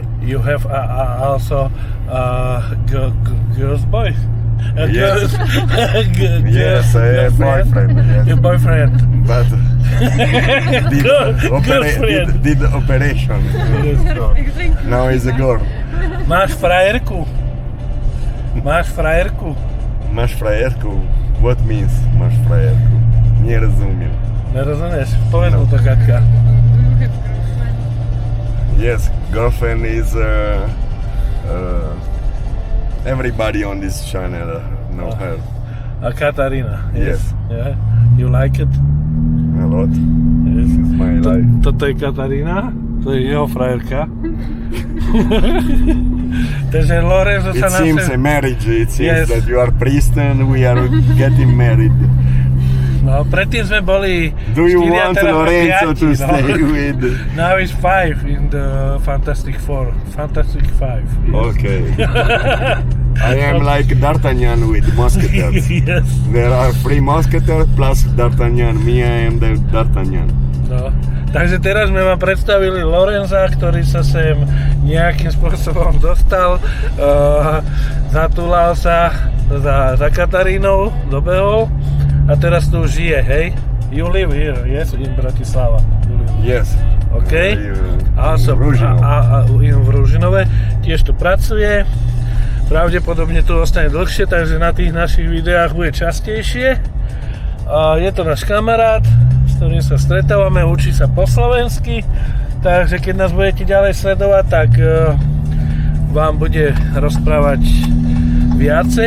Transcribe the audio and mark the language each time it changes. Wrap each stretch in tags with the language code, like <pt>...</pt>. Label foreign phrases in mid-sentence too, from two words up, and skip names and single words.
<en>You have also girls, boys. Yes. Yes, I have boyfriend. Yes. Your boyfriend. But Girlfriend. did operation. Now is a girl.</en> <sk>Máš frajerku? Máš frajerku? Máš frajerku?</sk> <en>What means</en> <sk>máš frajerku? Nerozumiem. Nerozumieš? Povedz mu to, Katka.</sk> <en>Yes, girlfriend is everybody on this channel know her.</en> <sk>A Katarína.</sk> <en>Yes. Yeah. You like it? A lot. Yes. This is my life.</en> <sk>Toto je Katarína, to je jeho frajerka. Takže Lorenzo</sk> <en>It</en> <sk>sa nám...</sk> <en>seems a marriage. It seems Yes. that you are priest and we are getting married.</en> <sk>No, predtým sme boli...</sk> <en>Do you 4 want</en> <sk>teraz Lorenzo to 5,</sk> <en>stay with? Now it's 5 in the Fantastic Four. Fantastic 5. Yes. Okay. I am like D'Artagnan with musketeers. Yes. There are 3 musketeers plus D'Artagnan. Me, I am the D'Artagnan.</en> <sk>No. Takže teraz sme vám predstavili Lorenza, ktorý sa sem nejakým spôsobom dostal, zatúlal sa za Katarínou, dobehol a teraz tu žije, hej?</sk> <en>You live here, yes, in Bratislava. Yes. OK? Also,</en> <sk>In Ružinove tiež tu pracuje. Pravdepodobne tu ostane dlhšie, takže na tých našich videách bude častejšie. Je to náš kamarát, s ktorým sa stretávame, učí sa po slovensky, takže keď nás budete ďalej sledovať, tak vám bude rozprávať viacej.</sk>